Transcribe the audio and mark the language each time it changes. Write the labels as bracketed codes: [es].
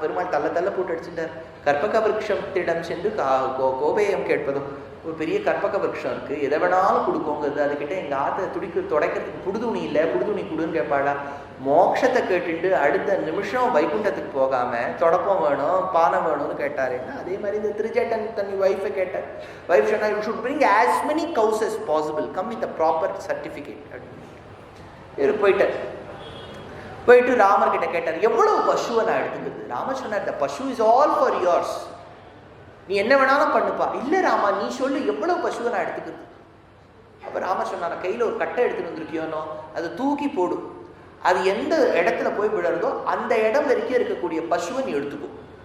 [ta] பெருமாள் தள்ள போட்டு அடிச்சுட்டார். கற்பக விருட்சத்திடம் சென்று கோபேயம் கேட்பதும். ஒரு பெரிய கற்பக விருட்சம் இருக்கு, எதை வேணாலும் கொடுக்கோங்கிறது. அதுக்கிட்ட எங்க ஆத்த துடைக்கிறதுக்கு புடுதுணி இல்லை, புடுதுணி கொடுன்னு கேட்பாடா. மோட்சத்தை கேட்டுட்டு அடுத்த நிமிஷம் வைகுண்டத்துக்கு போகாம தொடப்பம் வேணும் பானை வேணும்னு கேட்டாருன்னா, அதே மாதிரி இந்த திருச்சேட்டன் தன் ஒய்ஃபை கேட்டார். ஒய்ஃப் சொன்னா, [en] You should bring as many cows as possible, come with a proper certificate. [ta] இவர் போயிட்டு ராமர் கிட்ட கேட்டார், எவ்வளவு பசுவை நான் எடுத்துக்கிறது? ராமர் சொன்னார், [en] the பசு is all for yours, [ta] நீ என்ன வேணாலும் பண்ணுப்பா. இல்ல ராமா நீ சொல்லு, எவ்வளவு பசுவை நான் எடுத்துக்கிறது? அப்ப ராமர் சொன்னார், கையில ஒரு கட்டை எடுத்துட்டு வந்திருக்கியோனோ, அதை தூக்கி போடு, அது எந்த இடத்துல போய் விடுறதோ அந்த இடம் வரைக்கும் இருக்கக்கூடிய பசுவை நீ எடுத்துக்கும்.